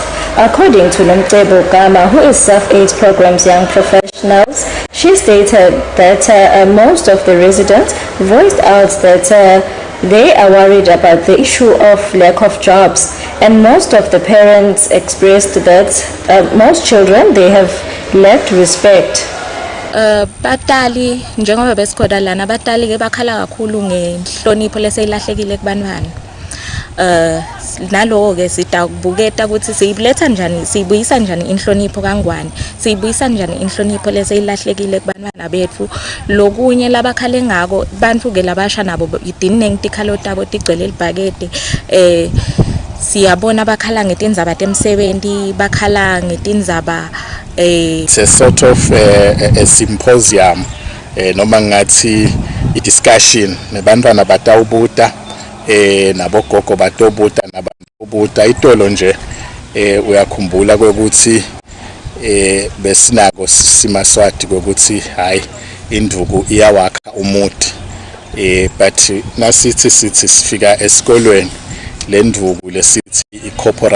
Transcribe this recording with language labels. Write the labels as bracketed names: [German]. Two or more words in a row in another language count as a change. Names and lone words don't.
[English] According to Nomtebo Gama, who is South 8 Program's Young Professionals, she stated that most of the residents voiced out that they are worried about the issue of lack of jobs, and most of the parents expressed that most children, they have lacked respect. [Swati] Batali njengoba besikhoda lana batali ke bakhala kakhulu ngenhlonipho leseyilahlekile kubantwana. Naloko ke sitakubuketa ukuthi siyiletha njani, siyibuyisa njani inhlonipho kangwani, siyibuyisa njani inhlonipho leseyilahlekile kubantwana bethu. Lokunye labakhale ngako bantu ke labasha nabo idinne ngitikhalo tabo tigcwele libhakede. Siyabona bakhala ngetindzaba temsebenzi, bakhala ngetindzaba [English] it's a sort of a symposium [Swati] noma ngathi [English] a discussion [Swati] nebantwana batawubuta nabogogo batobuta nabantubuta itolo nje uyakhumbula ukuthi besinako simaswati ukuthi hayi induku iyawakha umuthi but nasithi sifika esikolweni le nduku lesithi i-corporal